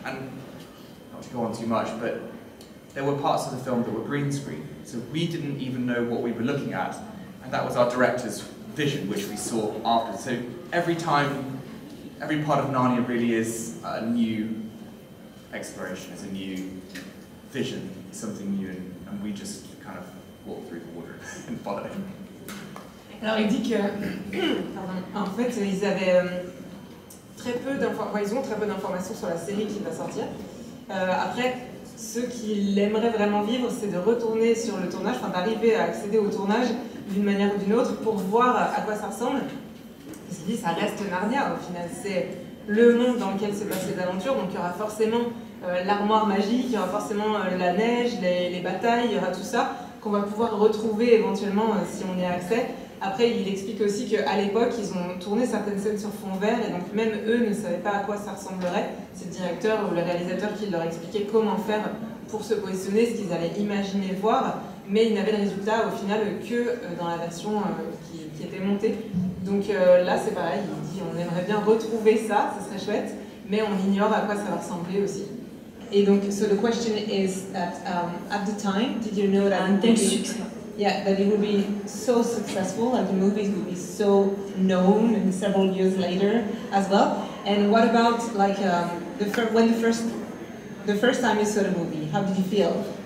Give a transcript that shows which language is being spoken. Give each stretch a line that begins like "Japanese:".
English: And not to go on too much, but there were parts of the film that were green screen, so we didn't even know what we were looking at, and that was our director's vision, which we saw after. So every part of Narnia really is a new exploration, is a new vision, something new, and we just kind of walk through the water and follow it.
French: Alors il dit que, pardon, en fait, ils avaient ils ont très peu d'informations sur la série qui va sortir. Après, ce qu'il aimerait vraiment vivre, c'est de retourner sur le tournage, enfin d'arriver à accéder au tournage d'une manière ou d'une autre pour voir à quoi ça ressemble. Il s'est dit, ça reste Narnia au final, c'est le monde dans lequel se passent les aventures, donc il y aura forcément l'armoire magique, il y aura forcément la neige, les batailles, il y aura tout ça qu'on va pouvoir retrouver éventuellement si on y a accès. Après, il explique aussi qu'à l'époque, ils ont tourné certaines scènes sur fond vert, et donc même eux ne savaient pas à quoi ça ressemblerait. C'est le directeur ou le réalisateur qui leur expliquait comment faire pour se positionner, ce qu'ils allaient imaginer voir, mais ils n'avaient le résultat au final que dans la version qui était montée. Donc là, c'est pareil, il dit on aimerait bien retrouver ça, ce serait chouette, mais on ignore à quoi ça va ressembler aussi. Et donc,
English: so the question is that at the time, did you know that that it would be so successful, and the movies would be so known and several years later as well? And what about like the first time you saw the movie? How did you feel?